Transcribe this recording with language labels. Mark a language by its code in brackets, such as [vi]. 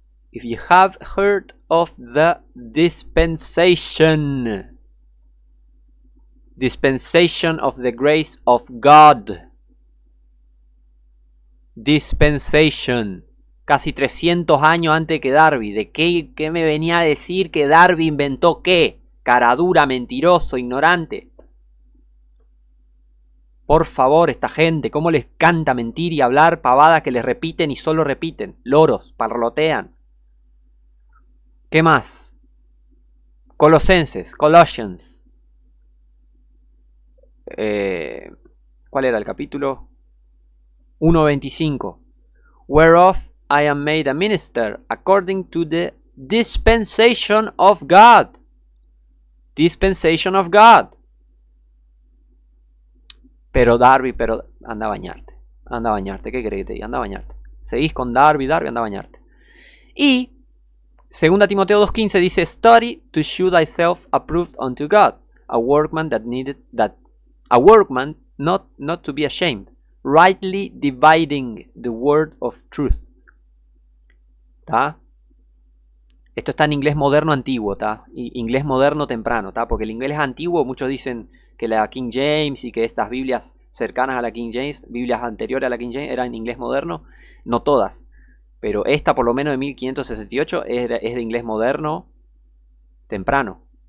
[en] If you have heard of the dispensation of the grace of God. Dispensation. [es] Casi 300 años antes que Darby. ¿De qué me venía a decir que Darby inventó qué? Caradura, mentiroso, ignorante. Por favor, esta gente, cómo les canta mentir y hablar pavadas que les repiten y solo repiten. Loros, parlotean. ¿Qué más? Colosenses, Colossians. ¿Cuál era el capítulo? 1:25. [en] Whereof I am made a minister according to the dispensation of God. Dispensation of God. [es] Pero Darby, anda a bañarte. Anda a bañarte, ¿qué crees que te diga? Anda a bañarte. Seguís con Darby, anda a bañarte. Y 2 Timoteo 2:15 dice, [en] study to show thyself approved unto God, a workman not to be ashamed, rightly dividing the word of truth. ¿Tá? [es] Esto está en inglés moderno antiguo, ¿tá? Inglés moderno temprano, ¿tá? Porque el inglés antiguo, muchos dicen que la King James y que estas Biblias cercanas a la King James, Biblias anteriores a la King James, eran en inglés moderno. No todas, pero esta por lo menos de 1568 es de inglés moderno temprano.